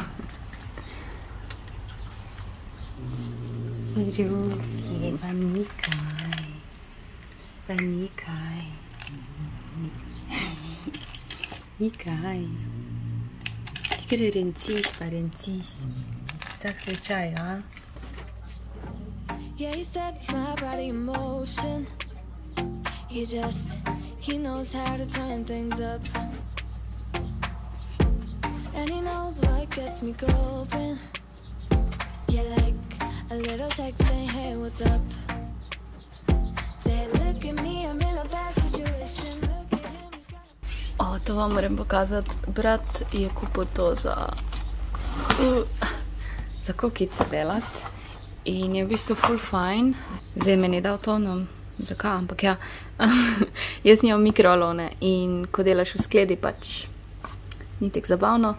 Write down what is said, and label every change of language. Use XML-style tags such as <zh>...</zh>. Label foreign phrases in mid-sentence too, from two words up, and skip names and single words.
<sl>Ruki, pa nikaj. Pa nikaj. Nikaj. Ti kar renciš, pa renciš. Vsak slučaj, a?</sl> <en>Yeah, he sets my body in motion. He knows how to turn things up. And he knows what gets me going. Yeah, like a little text saying, hey, what's up? They look at me, I'm in a bad situation. Look at him, he's got...</en> <sl>To vam moram pokazati. Brat je kupil to za kokice delati. In je v bistvu ful fajn. Zdaj meni je dal to, no, zakaj, ampak ja. Jaz nimam mikrovalone in ko delaš v skledi, pač ni tek zabavno.</sl>